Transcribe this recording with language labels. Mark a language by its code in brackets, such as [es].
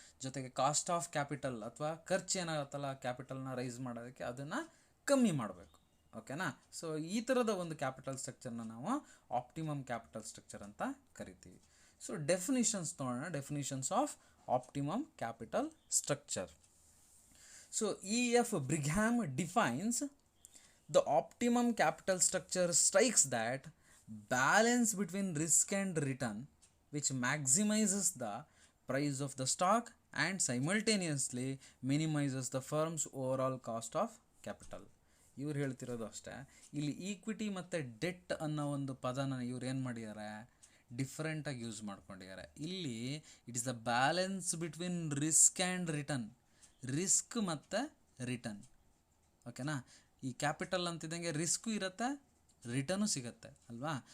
[kn] ಜೊತೆಗೆ cost of capital ಅಥವಾ ಖರ್ಚು ಏನಾಗುತ್ತಲ್ಲ ಕ್ಯಾಪಿಟಲ್ನ ರೈಸ್ ಮಾಡೋದಕ್ಕೆ ಅದನ್ನು ಕಮ್ಮಿ ಮಾಡಬೇಕು. ಓಕೆನಾ? ಸೊ ಈ ಥರದ ಒಂದು ಕ್ಯಾಪಿಟಲ್ ಸ್ಟ್ರಕ್ಚರ್ನ ನಾವು ಆಪ್ಟಿಮಮ್ ಕ್ಯಾಪಿಟಲ್ ಸ್ಟ್ರಕ್ಚರ್ ಅಂತ ಕರಿತೀವಿ. [en] so definitions [kn] ನೋಡೋಣ. [en] Definitions of optimum capital structure. So E.F. Brigham defines the optimum capital structure strikes that balance between risk and return which maximizes the price of the stock and simultaneously minimizes the firm's overall cost of capital. [kn] ಇವ್ರು ಹೇಳ್ತಿರೋದು ಅಷ್ಟೇ. ಇಲ್ಲಿ equity ಮತ್ತು debt ಅನ್ನೋ ಒಂದು ಪದನ ಇವ್ರು ಏನು ಮಾಡಿದ್ದಾರೆ? ಡಿಫ್ರೆಂಟಾಗಿ ಯೂಸ್ ಮಾಡ್ಕೊಂಡಿದ್ದಾರೆ. ಇಲ್ಲಿ [en] It is the balance between risk and return. [kn] Risk ಮತ್ತು ರಿಟರ್ನ್ ಓಕೆನಾ. ಈ ಕ್ಯಾಪಿಟಲ್ ಅಂತಿದ್ದಂಗೆ ರಿಸ್ಕು ಇರುತ್ತೆ, ರಿಟರ್ನು ಸಿಗುತ್ತೆ ಅಲ್ವಾ.